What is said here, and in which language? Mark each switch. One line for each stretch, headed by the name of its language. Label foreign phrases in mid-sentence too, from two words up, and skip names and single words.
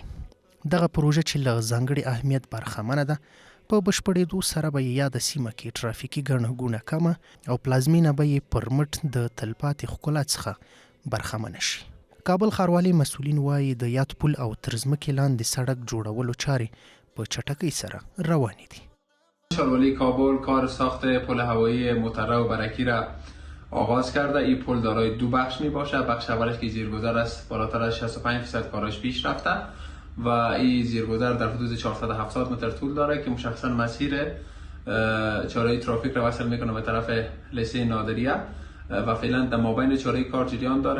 Pashto: دغه پروژه چې له ځانګړي اهمیت برخمنه ده په بشپړېدو سره به یې یاده سیمه کې ټرافیکي ګڼه ګوڼه کمه او پلازمینه به یې پر مټ د تلپاتې ښکلا څخه برخمنه شي. کابل ښاروالۍ مسؤلین وایي د یاد پل او تر ځمکې لاندې سړک جوړولو چارې په چټکۍ سره روانې دي.
Persian: ښاروالۍ کابل کار ساخت پل هوایی مطرح و برکی را آغاز کرده. این پل دارای دو بخش می باشد. بخش اولش که زیرگذر است بالاتر از 65% کارش پیش رفته و این زیرگذر در حدود 470 متر طول داره که مشخصا مسیر چاره ترافیک را وصل میکنه به طرف لیسه نادریه و فعلا در مابین چاره کار جریان داره.